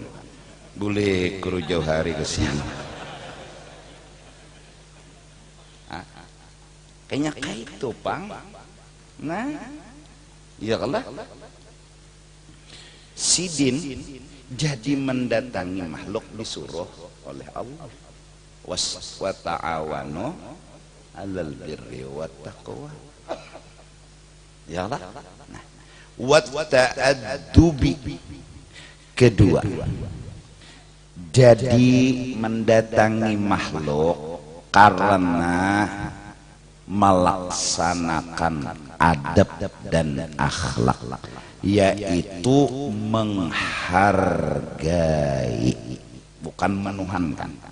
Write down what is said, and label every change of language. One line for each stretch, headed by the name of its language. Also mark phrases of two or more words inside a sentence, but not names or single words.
Banjar: Boleh guru jauh hari ke sini. Kayaknya kayak itu Pang. Nah,
Arabic: يا الله.
Banjar: Sidin jadi mendatangi makhluk disuruh oleh Allah.
Arabic: وتعاونوا على البر والتقوى. يا الله. Nah, وتأدب.
Banjar: Kedua, jadi mendatangi makhluk karena melaksanakan adab dan akhlak, yaitu menghargai, bukan menuhankan.